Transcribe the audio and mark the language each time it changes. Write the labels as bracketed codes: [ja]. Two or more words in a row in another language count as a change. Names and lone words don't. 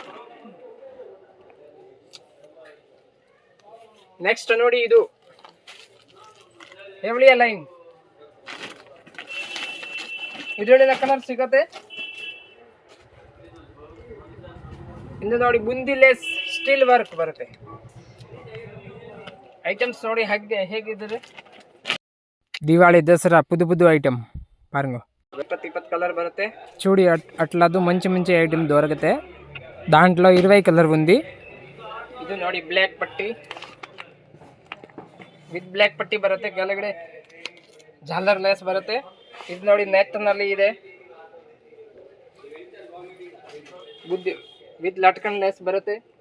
[kn] ನೆಕ್ಸ್ಟ್ ನೋಡಿ, ಇದು ಹೆವಳಿಯ ಲೈನ್, ಇದರೊಳಗೆ ಕಲರ್ ಸಿಗುತ್ತೆ. ಇದು ನೋಡಿ, ಬುಂದಿ ಲೇಸ್ ಸ್ಟೀಲ್ ವರ್ಕ್ ಬರುತ್ತೆ. ಐಟಮ್ಸ್ ನೋಡಿ ಹೇಗಿದ್ದಾರೆ. [ta] தீபாவளி தசரா புது புது ஐட்டம் பாருங்க [kn] 20 కలర్ బರುತ್ತೆ. [te] చూడి అట్లాదు మంచి మంచి ఐటమ్ దొరుకుతాయి. దాంట్లో 20 కలర్ ఉంది. [kn] ಇದು ನೋಡಿ, ಬ್ಲ್ಯಾಕ್ ಪಟ್ಟಿ ವಿತ್ ಬ್ಲ್ಯಾಕ್ ಪಟ್ಟಿ ಬರುತ್ತೆ, ಕೆಳಗಡೆ ಜಾಲರ್ ಲೇಸ್ ಬರುತ್ತೆ. ಇದು ನೋಡಿ, ನೆಟ್ ನಲ್ಲಿ ಇದೆ, ಬುದ್ಧಿ ವಿತ್ ಲಟ್ಕನ್ ಲೇಸ್ ಬರುತ್ತೆ.